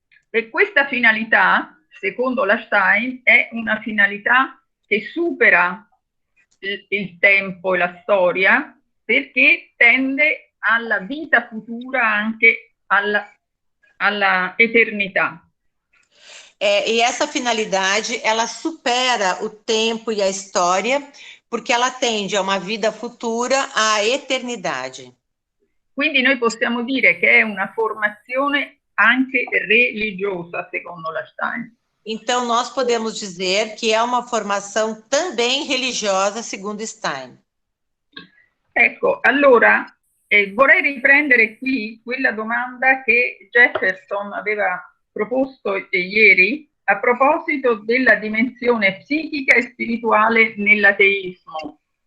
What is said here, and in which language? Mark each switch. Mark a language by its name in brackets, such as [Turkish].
[Italian] E questa finalità, secondo la Stein, è una finalità che supera il tempo e la storia, perché tende alla vita futura, anche alla eternità. [Portuguese] E essa finalidade, ela supera o tempo e a história, porque ela tende a uma vida futura, à eternidade. [Italian] Quindi noi possiamo dire che è una formazione anche religiosa, secondo la Stein. [Portuguese] Então, nós podemos dizer que é uma formação também religiosa, segundo Stein. [Italian] Ecco, allora vorrei riprendere qui quella domanda che Jefferson aveva proposto ieri a proposito della dimensione psichica e spirituale nell'ateismo.